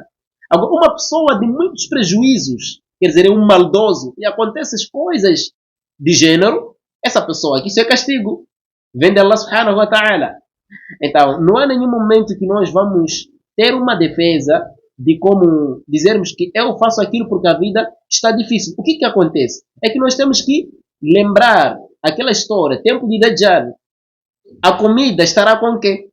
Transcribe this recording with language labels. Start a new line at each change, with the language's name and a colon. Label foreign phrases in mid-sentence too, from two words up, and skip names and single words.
Portuguese: Agora, uma pessoa de muitos prejuízos, quer dizer, é um maldoso, e acontecem coisas de gênero, essa pessoa aqui, isso é castigo. Vem de
Arabic: الله سبحانه وتعالى.
Portuguese: Então, não há nenhum momento que nós vamos ter uma defesa de como dizermos que eu faço aquilo porque a vida está difícil. O que acontece? É que nós temos que lembrar aquela história, tempo de Dajjal. A comida estará com quem?